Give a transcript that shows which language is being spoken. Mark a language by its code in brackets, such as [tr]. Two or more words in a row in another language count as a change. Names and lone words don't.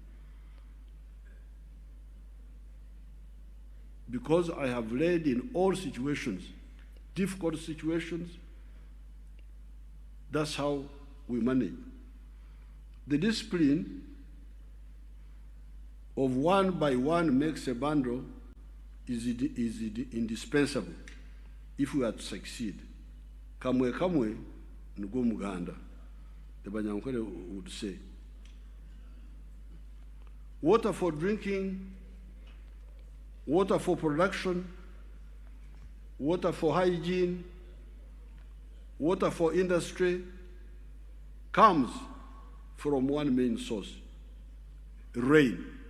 [en] Because I have led in all situations, difficult situations, that's how we manage. The discipline of one by one makes a bundle is indispensable if we are to succeed. [nyn] Kamwe kamwe nugo muganda, [en] the Banyankole would say. Water for drinking, water for production, water for hygiene, water for industry comes from one main source, rain.